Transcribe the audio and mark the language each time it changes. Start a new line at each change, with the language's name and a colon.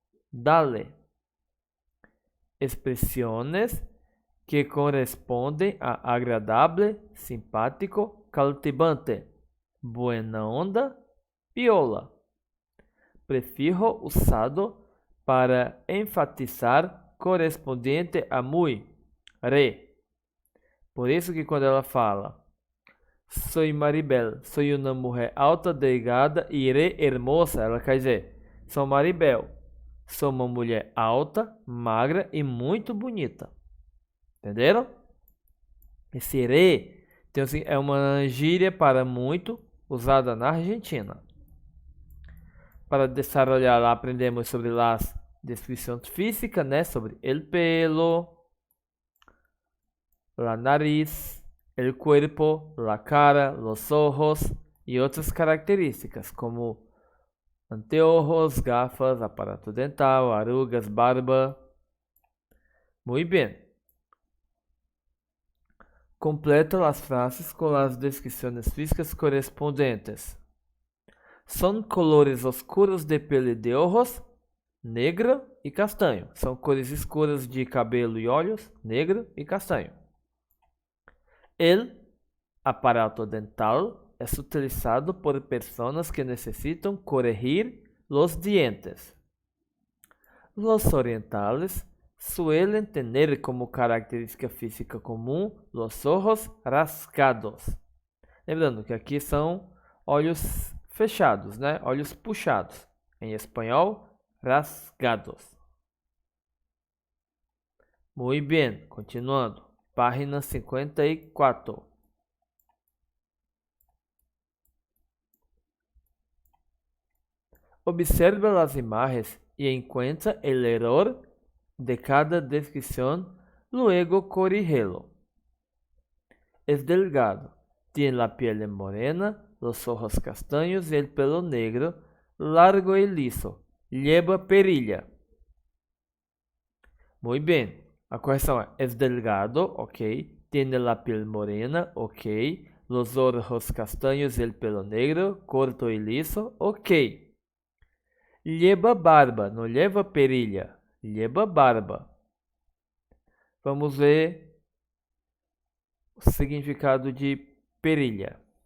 Spanish: Dale. Expresiones que corresponden a agradable, simpático, cautivante. Buena onda, piola. Prefijo usado para enfatizar correspondiente a muy, re.
Portuguese: Por isso que quando ela fala,
Spanish: soy Maribel, soy uma mulher alta, delgada e re hermosa,
Portuguese: ela quer dizer, sou Maribel, sou uma mulher alta, magra e muito bonita. Entenderam? Esse re então, assim, é uma gíria para muito usada na Argentina.
Spanish: Para desarrollar, aprendemos sobre las
Portuguese: descrição física, né?
Spanish: Sobre el pelo, la nariz, el cuerpo, la cara, los ojos
Portuguese: e outras características,
Spanish: como anteojos, gafas, aparato dental, arrugas, barba. Muy bien. Completa las frases con las descripciones físicas correspondientes. Son colores oscuros de pele de ojos, negro e castanho.
Portuguese: São cores escuras de cabelo e olhos, negro e castanho.
Spanish: El aparato dental es utilizado por personas que necesitan corregir los dientes. Los orientales suelen tener como característica física comum los ojos rasgados.
Portuguese: Lembrando que aqui são olhos fechados, né? Olhos puxados. Em espanhol, rasgados.
Spanish: Muy bien, continuando. Página 54. Observa las imágenes y encuentra el error de cada descripción, luego corrígelo. Es delgado, tiene la piel morena, los ojos castaños y el pelo negro, largo y liso, lleva perilla. Muy bien, a correção es delgado, ok, tiene la piel morena, ok, los ojos castaños y el pelo negro, corto y liso, ok. Lleva barba, não lleva perilla. Lleva barba.
Portuguese: Vamos ver o significado de perilla.